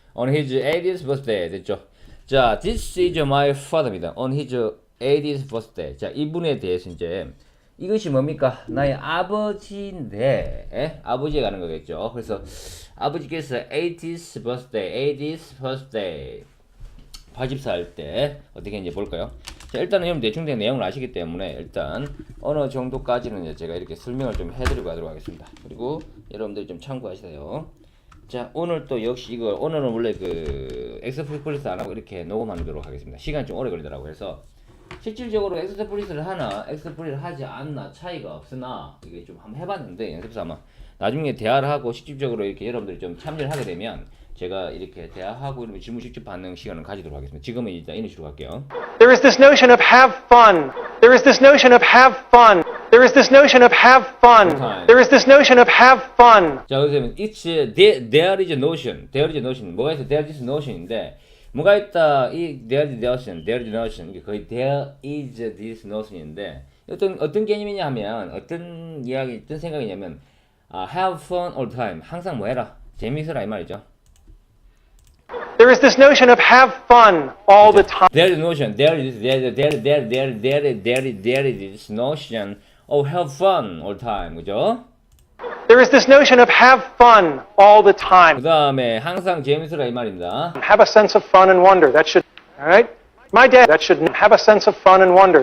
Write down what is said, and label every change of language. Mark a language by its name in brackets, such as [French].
[English] On his 80th birthday [Korean] 됐죠. [English] 자, this is my father입니다. On his 80th birthday. [Korean] 자, 이분에 대해서 이제 이것이 뭡니까? 나의 아버지인데 아버지에 가는 거겠죠. 그래서 아버지께서 [English] 80th birthday [Korean] 80살 때 어떻게 이제 볼까요? 자, 일단은 여러분 대충 된 내용을 아시기 때문에 일단 어느 정도까지는 이제 제가 이렇게 설명을 좀 해드리고 가도록 하겠습니다. 그리고 여러분들이 좀 참고하시세요. 자, 오늘 또 역시 이거 오늘은 원래 그 엑스플리스 안 하고 이렇게 녹음하도록 하겠습니다. 시간이 좀 오래 걸리더라고요. 그래서 실질적으로 엑스플리스를 하나, 엑스플리스를 하지 않나 차이가 없으나 이게 좀 한번 해봤는데 연습삼아 나중에 대화를 하고 실질적으로 이렇게 여러분들이 좀 참여를 하게 되면 제가 이렇게 대화하고 이런 질문 직접 받는 시간을 가지도록 하겠습니다. 지금은 일단 이런 식으로 갈게요. [English] There is this notion of have fun. There is this notion of have fun. There is this notion of have fun. There is this notion of have fun. [Korean] 자, 그러면 [English] it's there is a notion. there is a notion. [Korean] 뭐가 있어? [English] there is notion인데 [Korean] 뭐가 있다? [English] 이 there is notion. there is notion. [Korean] 이게 거의 there is this notion인데 어떤 개념이냐 하면 어떤 이야기, 어떤 생각이냐면 [English] have fun all the time. [Korean] 항상 뭐 해라? 재미있어라 이 말이죠. [English] There is this notion of have fun all the time. There is notion. There is this notion of have fun all the time. [Korean] 그죠? [English] There is this notion of have fun all the 그 time. [Korean] 다음에 항상 재밌으라 이 말입니다. [English] Have a sense of fun and wonder. That should, all right? My dad, that should have a sense of fun and wonder.